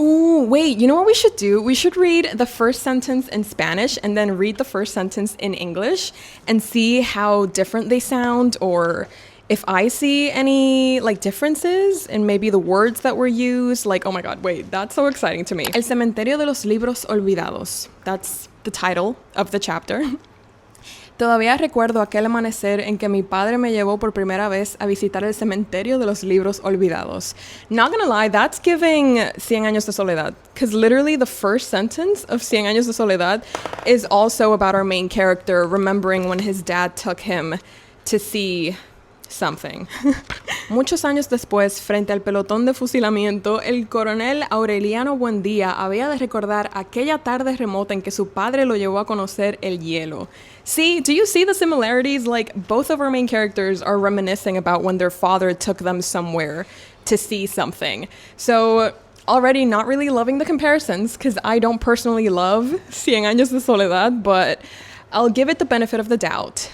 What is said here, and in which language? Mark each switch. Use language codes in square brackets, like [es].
[en] Ooh, wait, you know what we should do? We should read the first sentence in Spanish and then read the first sentence in English and see how different they sound, or if I see any differences in maybe the words that were used. Like, oh my God, wait, that's so exciting to me. [es] El cementerio de los libros olvidados. [en] That's the title of the chapter. [es] Todavía recuerdo aquel amanecer en que mi padre me llevó por primera vez a visitar el cementerio de los libros olvidados. [en] Not gonna lie, that's giving Cien Años de Soledad, because literally the first sentence of Cien Años de Soledad is also about our main character remembering when his dad took him to see something. [es] Muchos años después, frente al pelotón de fusilamiento, el coronel Aureliano Buendía había de recordar aquella tarde remota en que su padre lo llevó a conocer el hielo. [en] See, do you see the similarities? Like, both of our main characters are reminiscing about when their father took them somewhere to see something. So, already not really loving the comparisons, because I don't personally love Cien Años de Soledad, but I'll give it the benefit of the doubt.